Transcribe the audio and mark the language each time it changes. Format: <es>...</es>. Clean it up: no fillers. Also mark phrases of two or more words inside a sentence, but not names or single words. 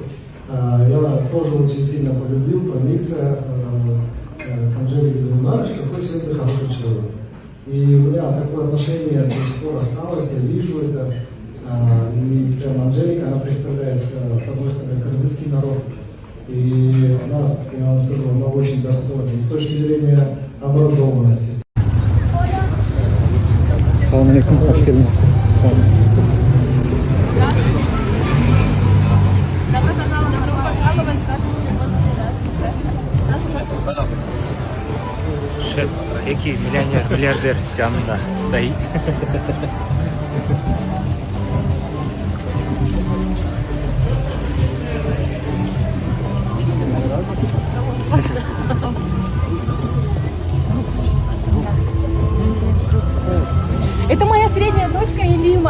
<ru>Я тоже очень сильно полюбил, проникся к Анжелике, думаю, надо же, какой светлый, хороший человек. И у меня такое отношение до сих пор осталось, я вижу это. И прям Анжелика, она представляет, с одной стороны, кыргызский народ. И она, я вам скажу, она очень достойна с точки зрения образованности.</ru> <uz>Assalomu alaykum,</uz> <tr>hoş geldiniz.</tr> <ky>Шеф, эки миллионер, миллиардер жанында стоит.</ky> <ru>Это моя средняя дочка Илима.</ru>